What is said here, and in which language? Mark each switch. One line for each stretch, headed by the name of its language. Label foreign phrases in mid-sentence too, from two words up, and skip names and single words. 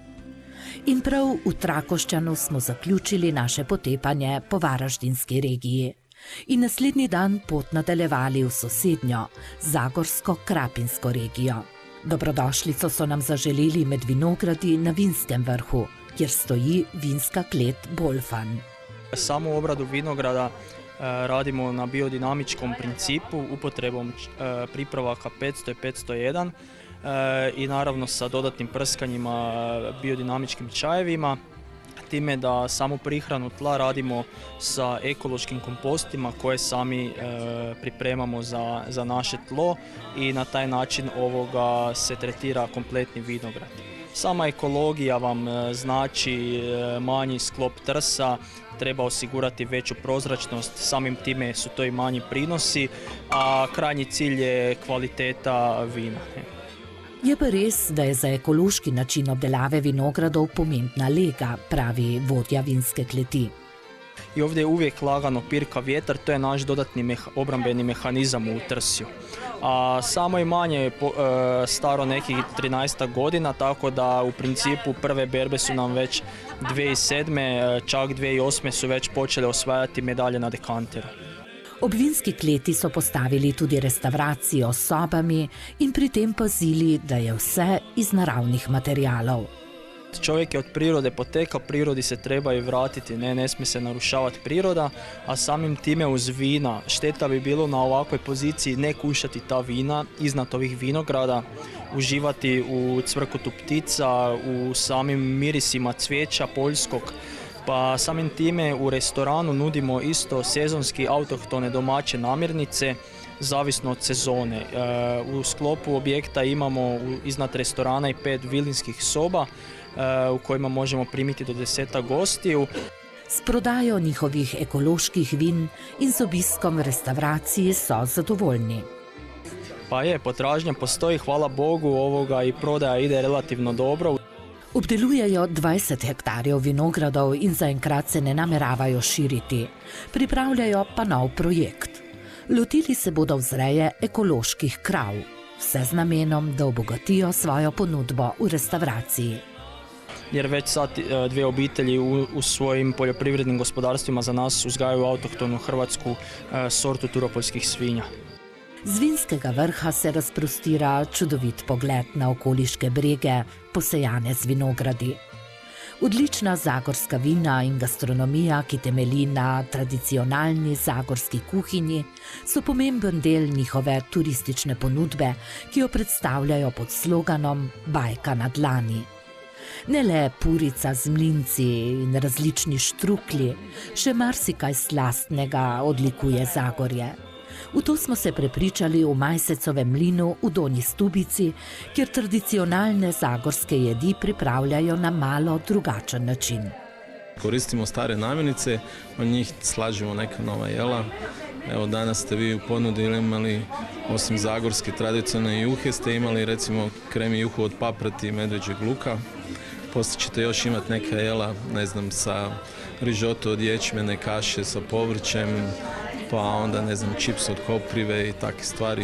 Slovenian: In prav v Trakošćanu smo zaključili naše potepanje po Varaždinski regiji in naslednji dan pot nadaljevali v sosednjo, Zagorsko-Krapinsko regijo. Dobrodošlico so nam zaželeli med vinogradi na Vinskem vrhu, kjer stoji vinska klet Bolfan.
Croatian: Samu obradu vinograda radimo na biodinamičkom principu upotrebom pripravaka 500 i 501 i naravno sa dodatnim prskanjima biodinamičkim čajevima, time da samu prihranu tla radimo sa ekološkim kompostima koje sami pripremamo za naše tlo i na taj način se tretira kompletni vinograd. Sama ekologija vam znači manji sklop trsa, treba osigurati veću prozračnost, samim time su to i manji prinosi, a krajnji cilj je kvaliteta vina.
Slovenian: Je pa res, da je za ekološki način obdelave vinogradov pomembna lega, pravi vodja vinske kleti.
Croatian: I ovdje je uvijek lagano pirka vjetar, to je naš dodatni obrambeni mehanizam u trsju. A samo imanje je staro nekih 13 godina, tako da u principu prve berbe su nam već 2007. Čak 2008. su već počele osvajati medalje na dekanteru.
Slovenian: Ob vinski kleti so postavili tudi restavracijo s sobami in pri tem pazili, da je vse iz naravnih materialov.
Croatian: Čovjek je od prirode potekao, prirodi se treba i vratiti, ne smije se narušavati priroda, a samim time uz vina šteta bi bilo na ovakvoj poziciji ne kušati ta vina iznad ovih vinograda, uživati u cvrkutu ptica, u samim mirisima cvijeća poljskog, pa samim time u restoranu nudimo isto sezonski autohtone domaće namirnice, zavisno od sezone. U sklopu objekta imamo iznad restorana i 5 vilinskih soba u kojima možemo primiti do 10 gostiju.
Slovenian: S prodajo njihovih ekoloških vin in z obiskom restavraciji so zadovoljni.
Croatian: Pa potražnja postoji, hvala Bogu, i prodaja ide relativno dobro.
Slovenian: Obdelujejo 20 hektarjev vinogradov in zaenkrat se ne nameravajo širiti. Pripravljajo pa nov projekt. Lotili se bodo vzreje ekoloških krav, vse z namenom, da obogatijo svojo ponudbo v restavraciji.
Croatian: Jer već sad 2 obitelji u svojim poljoprivrednim gospodarstvima za nas uzgajaju autohtonu hrvatsku sortu turopoljskih svinja.
Slovenian: Z Vinskega vrha se razprostira čudovit pogled na okoliške brege, posejane z vinogradi. Odlična zagorska vina in gastronomija, ki temelji na tradicionalni zagorski kuhinji, so pomemben del njihove turistične ponudbe, ki jo predstavljajo pod sloganom Bajka na dlani. Ne le purica z mlinci in različni štruklji, še marsikaj slastnega odlikuje Zagorje. V to smo se prepričali v Majsecovem mlinu v Donji Stubici, kjer tradicionalne zagorske jedi pripravljajo na malo drugačen način.
Croatian: Koristimo stare namirnice, od njih slažemo neka nova jela. Evo, danas ste vi u ponudi imali, osim zagorske tradicionalne juhe, ste imali recimo kremi juhu od paprati i medveđeg luka. Poslije ćete još imati neka jela, ne znam, sa rižoto od ječmene kaše sa povrćem, pa onda, ne znam, čips od koprive i takve stvari.